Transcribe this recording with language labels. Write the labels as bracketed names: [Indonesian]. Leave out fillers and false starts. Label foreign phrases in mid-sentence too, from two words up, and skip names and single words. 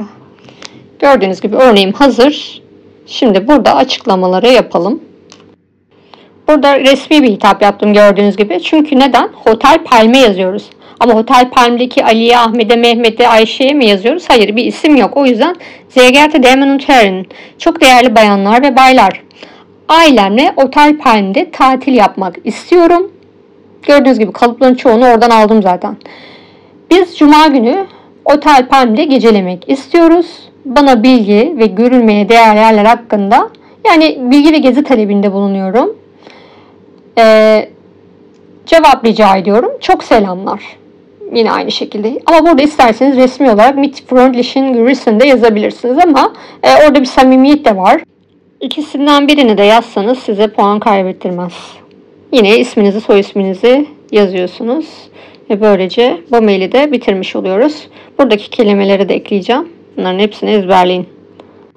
[Turkish] Gördüğünüz gibi örneğim hazır. Şimdi burada açıklamaları yapalım. Burada resmi bir hitap yaptım gördüğünüz gibi. Çünkü neden? Hotel Palm'e yazıyoruz. Ama Hotel Palm'deki Ali'ye, Ahmet'e, Mehmet'e, Ayşe'ye mi yazıyoruz? Hayır, bir isim yok. O yüzden [German] sehr geehrte Damen und Herren, [Turkish] çok değerli bayanlar ve baylar. Ailemle Otel Palm'de tatil yapmak istiyorum. Gördüğünüz gibi kalıpların çoğunu oradan aldım zaten. Biz cuma günü Otel Palm'de gecelemek istiyoruz. Bana bilgi ve görülmeye değer yerler hakkında, yani bilgi ve gezi talebinde bulunuyorum. Cevap rica ediyorum. Çok selamlar. Yine aynı şekilde. Ama burada isterseniz resmi olarak [German] mit freundlichen Grüßen [Turkish] de yazabilirsiniz ama orada bir samimiyet de var. İkisinden birini de yazsanız size puan kaybettirmez. Yine isminizi, soy isminizi yazıyorsunuz. Ve böylece bu maili de bitirmiş oluyoruz. Buradaki kelimeleri de ekleyeceğim. Bunların hepsini ezberleyin.